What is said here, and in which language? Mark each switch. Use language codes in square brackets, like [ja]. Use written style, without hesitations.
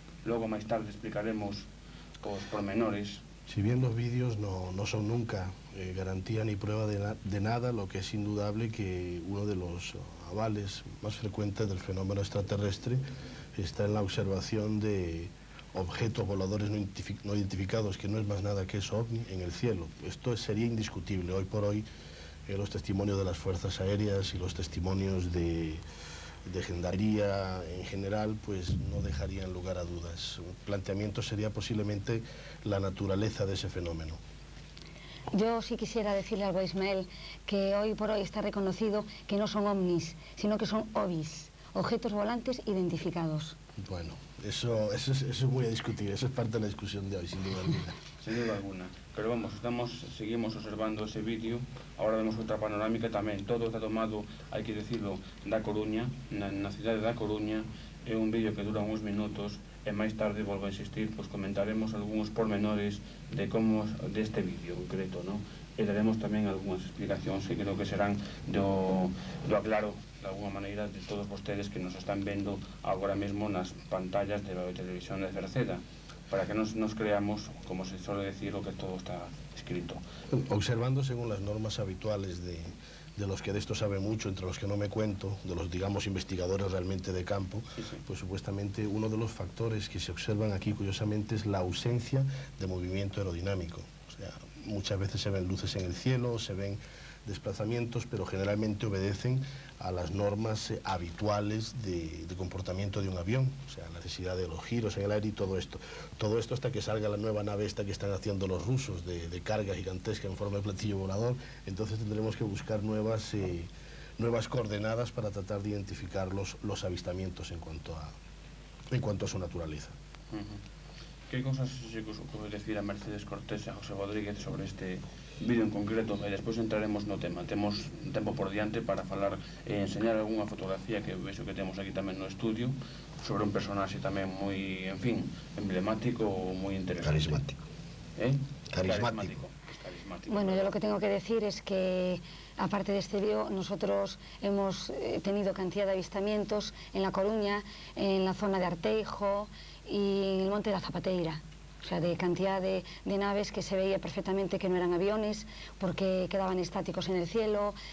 [gl] Logo, máis tarde, explicaremos os pormenores. [es] Si bien los vídeos no son nunca garantía ni prueba de nada, lo que es indudable que uno de los avales más frecuentes del fenómeno extraterrestre está en la observación de objetos voladores no identificados, que no es más nada que eso, ovni, en el cielo. Esto sería indiscutible. Hoy por hoy los testimonios de las fuerzas aéreas y los testimonios de gendarmería en general pues no dejarían lugar a dudas. Un planteamiento sería posiblemente la naturaleza de ese fenómeno. Yo sí quisiera decirle algo a Ismael, que hoy por hoy está reconocido que no son ovnis, sino que son OVIs, objetos volantes identificados. Bueno, eso es muy a discutir, eso es parte de la discusión de hoy, sin duda alguna. Sin duda alguna. Pero vamos, seguimos observando ese vídeo. [gl] Ahora vemos outra panorámica tamén. Todo está tomado, hai que decirlo, da Coruña, na cidade da Coruña. É un vídeo que dura uns minutos e máis tarde, volvo a insistir, pois comentaremos algúns pormenores deste vídeo concreto, non? E daremos tamén algunhas explicacións que creo que serán do aclaro de alguna maneira de todos vostedes que nos están vendo agora mesmo nas pantallas de televisión de Cerceda, [es] para que nos creamos, como se suele decir, lo que todo está escrito. Observando según las normas habituales de los que de esto sabe mucho, entre los que no me cuento, de los, digamos, investigadores realmente de campo, sí. Pues supuestamente uno de los factores que se observan aquí, curiosamente, es la ausencia de movimiento aerodinámico. O sea, muchas veces se ven luces en el cielo, se ven desplazamientos, pero generalmente obedecen a las normas habituales de comportamiento de un avión, o sea, la necesidad de los giros en el aire y todo esto. Todo esto hasta que salga la nueva nave esta que están haciendo los rusos, de carga gigantesca en forma de platillo volador. Entonces tendremos que buscar nuevas coordenadas para tratar de identificar los avistamientos en cuanto a su naturaleza. ¿Qué cosas se puede decir a Mercedes Cortés y a José Rodríguez sobre este vídeo en concreto? [gl] E despois entraremos no tema. Temos tempo por diante para falar e enseñar algunha fotografía que vexo que temos aquí tamén no estudio sobre un personaxe tamén moi, en fin, emblemático ou moi interesante. Carismático. Carismático. [es] Bueno, yo lo que tengo que decir es que aparte de este vídeo, nosotros hemos tenido cantidad de avistamientos en La Coruña, en la zona de Arteijo y en el Monte de la Zapateira. O sea, de cantidad de naves que se veía perfectamente que no eran aviones porque quedaban estáticos en el cielo.